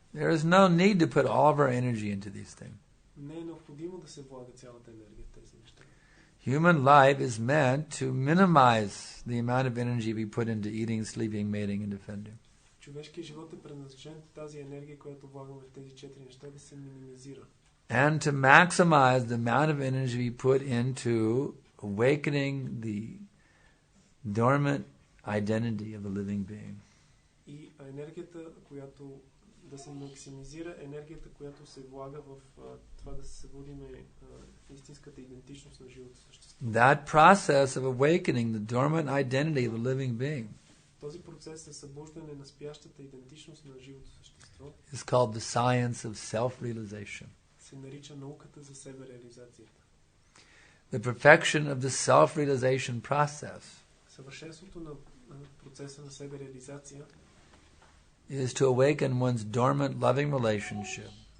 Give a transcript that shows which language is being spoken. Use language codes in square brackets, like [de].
[en] There is no need to put all of our energy into these things. [bg] Не е необходимо да се влага цялата енергия в тези неща. [en] Human life is meant to minimize the amount of energy we put into eating, sleeping, mating, and defending. [bg] Човешкият живот е предназначен тази енергия, която влагаме в тези 4 неща, да се минимизира. [en] And to maximize the amount of energy we put into awakening the dormant identity of a living being. [bg] И енергията, която да се максимизира, енергията, която се влага в това да се събудиме истинската идентичност на живото същество. [en] That process of awakening the dormant identity of the living being [bg] Този процес на събуждане на спящата идентичност на живото същество [en] is called the science of self-realization. [bg] се нарича науката за себереализацията. [en] The perfection of the self-realization process [bg] Съвършенството на процеса на себереализация [en] is to awaken one's dormant loving relationship